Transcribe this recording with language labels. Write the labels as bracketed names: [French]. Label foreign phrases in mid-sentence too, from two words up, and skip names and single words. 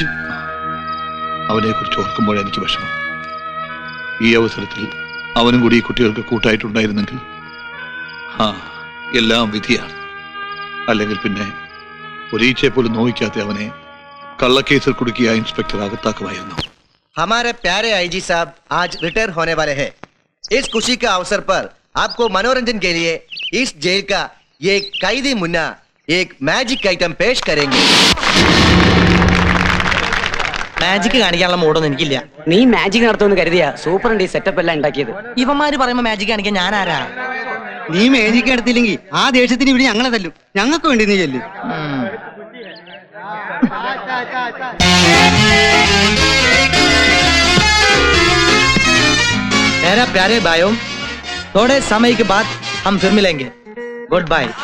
[Malayalam] അവനെ കുറിച്ച് ഓർക്കുമ്പോൾ എനിക്ക് വിഷമം. ഈ അവസരത്തിൽ അവനും കൂടി ഈ കുട്ടികൾക്ക് കൂട്ടായിട്ടുണ്ടായിരുന്നെങ്കിൽ എല്ലാം വിധിയാണ്. അല്ലെങ്കിൽ പിന്നെ ഒരീച്ചയെ പോലും നോവിക്കാത്ത അവനെ കള്ളക്കേസിൽ കുടുക്കിയ ഇൻസ്പെക്ടർ അകത്താക്കുമായിരുന്നു. [Hindi] हमारे प्यारे आईजी साहब आज रिटायर होने वाले हैं। इस खुशी का अवसर पर आपको मनोरंजन के लिए इस जेल का एक कैदी मुन्ना एक [English] magic item [Hindi] पेश करेंगे। [Malayalam] മാജിക് കാണിക്കാനുള്ള മൂടൊന്നും എനിക്കില്ല. നീ മാജിക് നടത്തുമെന്ന് കരുതിയാ സൂപ്പറുണ്ട് ഈ സെറ്റപ്പ് എല്ലാം ഉണ്ടാക്കിയത്. ഇവന്മാര് പറയുമ്പോ മാജിക് കാണിക്കാൻ ഞാൻ ആരാ? നീ മേജിക്ക് എടുത്തില്ലെങ്കിൽ ആ ദേഷ്യത്തിന് ഇവിടെ ഞങ്ങളെ തല്ലും. ഞങ്ങൾക്ക് വേണ്ടി നീ ചെല്ലും. [Hindi] मेरा प्यारे भाइयों, थोड़े समय के बाद हम फिर मिलेंगे. [English] good bye.